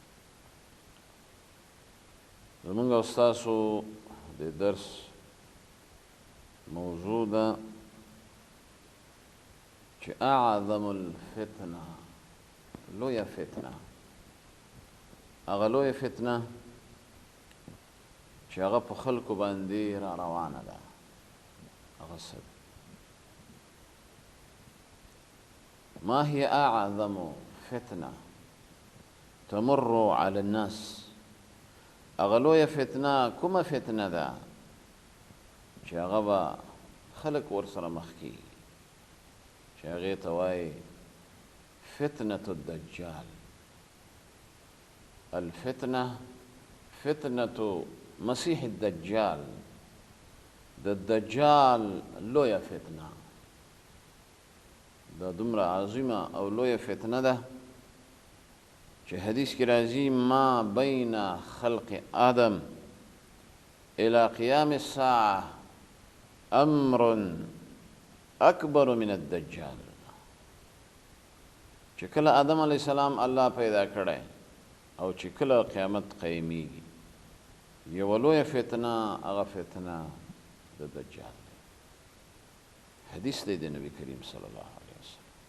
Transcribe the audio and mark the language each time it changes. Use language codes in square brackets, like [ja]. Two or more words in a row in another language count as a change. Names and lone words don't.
[ps] زمونږ او ستاسو د درس موضوع ده چې [ar] اعظم الفتنه، [ps] لویه فتنه، هغه لویه فتنه چې هغه په خلکو باندې را روانه ده. هغه څه [ar] ما هي أعظم فتنة تمر على الناس؟ [ps] هغه لویه فتنه کومه فتنه ده چې هغه به خلک ورسره مخ کېږي، چې هغې ته وایي [ar] فتنة الدجال. الفتنة فتنة مسیح الدجال، [ps] د دجال لویه فتنه، دا دومره عظیمه او لویه فتنه ده چې حدیث کې راځي [ar] ما بین خلق آدم الى قیام الساعه امر اکبر من الدجال. [ps] چې کله آدم علیه السلام الله پیدا کړی او چې کله قیامت قیمیږي، یوه لویه فتنه هغه فتنه د دجال دی. حدیث دی د نبی کریم [ar] صلی الله علیه وسلم.